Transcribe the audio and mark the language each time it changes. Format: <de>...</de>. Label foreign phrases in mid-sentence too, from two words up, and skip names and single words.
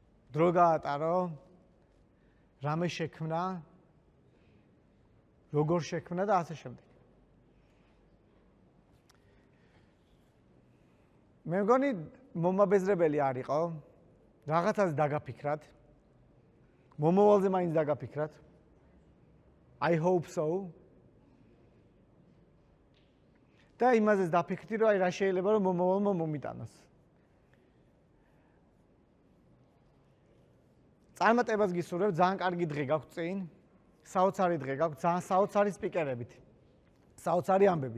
<ka>დრო გაატარო, რამე შექმნა, როგორ შექმნა და ასე შემდეგ. მე მგონი მომაბეზრებელი არ იყო, რაღაცას დაგაფიქრათ, მომავალზე მაინც დაგაფიქრათ.</ka> <en>I hope so.</en> <ka>და იმაზეც დაფიქრდი, რომ აი რა შეიძლება რომ მომავალმა მომიტანოს. წარმატებას გისურვებ, ძალიან კარგი დღე გაქვთ წინ, საოცარი დღე გაქვთ, ძალიან საოცარი სპიკერებით, საოცარი ამბებით.</ka>